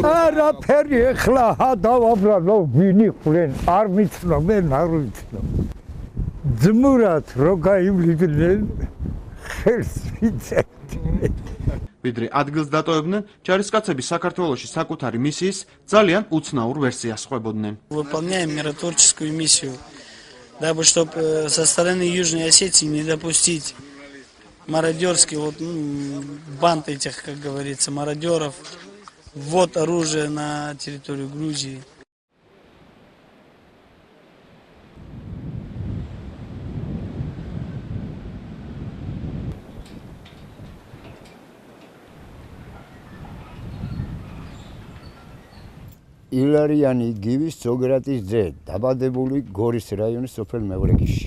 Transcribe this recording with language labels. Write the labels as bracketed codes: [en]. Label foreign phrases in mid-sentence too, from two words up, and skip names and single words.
[ka] არაფერი ეხლა დავაბრალო ვინი ხვრენ არ მიცნობენ არ ვიცნობ ძმურად რო გაივლიდნენ ხელს ვიწერდნენ ვიდრე ადგილს დატოვებდნენ, ჯარისკაცები საქართველოში საკუთარი მისიის ძალიან უცნაურ ვერსიას ხვებოდნენ. [ru] Выполняем миротворческую миссию, дабы чтобы со стороны Южной Осетии не допустить мародерский банд этих, как говорится, мародеров, ввод оружия на территорию Грузии. [ka] ილარიანი გივის ზოგრატის ძე, დაბადებული გორის რაიონის სოფელ მეღრეკისში.